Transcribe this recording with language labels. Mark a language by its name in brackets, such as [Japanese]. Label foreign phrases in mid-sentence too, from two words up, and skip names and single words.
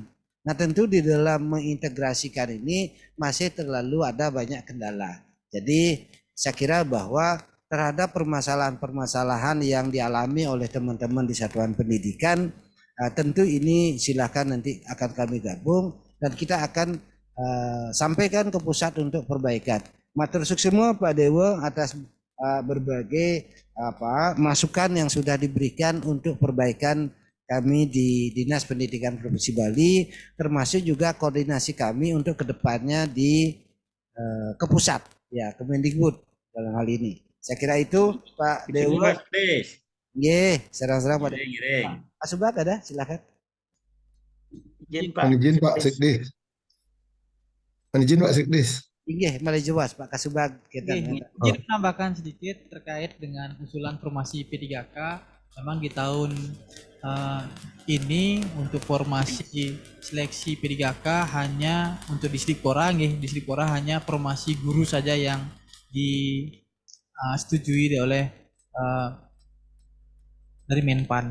[Indonesian] Nah, tentu di dalam mengintegrasikan ini masih terlalu ada banyak kendala. Jadi saya kira bahwa terhadap permasalahan-permasalahan yang dialami oleh teman-teman di satuan pendidikan, tentu ini silakan nanti akan kami gabung dan kita akan sampaikan ke pusat untuk perbaikan. [Javanese] Matur suwun [Indonesian] semua Pak Dewo atas berbagai masukan yang sudah diberikan untuk perbaikan kami di Dinas Pendidikan Provinsi Bali, termasuk juga koordinasi kami untuk kedepannya ke pusat, ya Kemendikbud dalam hal ini. Saya kira itu Pak Dewo. Pak Sekdes. Nggih, serang-serang Pak Dewo. Giring. Pak Subag ada, silakan. Izin Pak Sekdes. Izin Pak Sekdes. Nggih, malah jelas Pak Kasubag kita. Izin menambahkan sedikit terkait dengan usulan formasi P3K. Memang di tahun ini untuk formasi seleksi P3K hanya untuk distrik Pora, distrik Pora hanya formasi guru saja yang disetujui oleh dari Menpan.